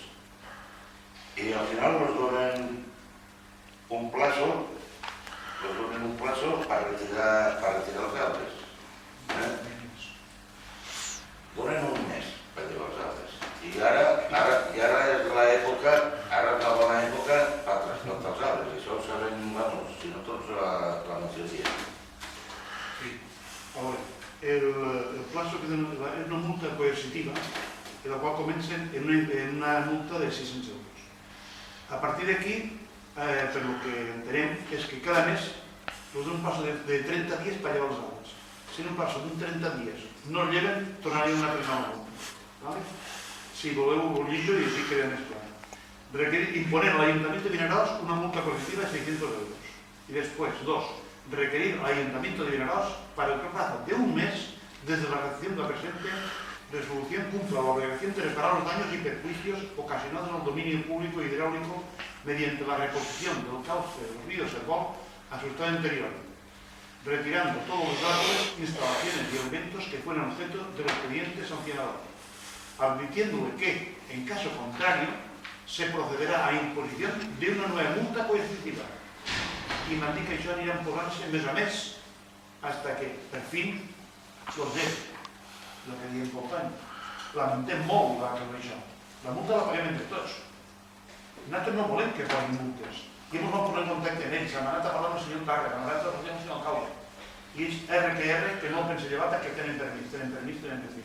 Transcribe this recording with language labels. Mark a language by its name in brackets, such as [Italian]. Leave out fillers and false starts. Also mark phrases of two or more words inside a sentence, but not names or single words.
[Catalan] I al final ens donen un plazo per retirar els arbres. Donen un mes per llevar els arbres. I ara és l'època, ara és la bona època per transplantar els arbres. Això ho saben, si no tots, la majoria. Sí. [Spanish] Ahora, el plazo que es una multa coercitiva, en la cual comencen en una multa de 600 euros. [Catalan] A partir d'aquí, per lo que entenem, és que cada mes us donen un paso de 30 dies per llevar els arbres. Si en un paso d'un 30 dies no el lleven, tornaria una altra multa. Si voleu, ho llegeixo i així queda més clar. [Spanish] Imponer al Ayuntamiento de Vinaròs una multa coercitiva de 600 euros. Y después, 2. Requerir al Ayuntamiento de Vinaròs para el plazo de un mes desde la recepción de la presente resolución cumpla la obligación de reparar los daños y perjuicios ocasionados al dominio público hidráulico mediante la reposición del cauce del río Cervol a su estado anterior, retirando todos los árboles, instalaciones y elementos que fueran objeto del expediente sancionador, advirtiéndole que, en caso contrario, se procederá a imposición de una nueva multa coercitiva. [Catalan] I m'han dit que això aniran posant-se mes a mes [Spanish] hasta que, [Catalan] per fin, [Spanish] los deje. [Catalan] El que diem company. Lamentem molt això. La multa la paguem entre tots. Nosaltres no volem que posin multes. I ens vam posar en contacte amb ells. Hem anat a parlar amb el senyor Targa, hem anat a parlar amb el senyor alcalde. I ells, RQR, que no el pense llevar perquè tenen permís.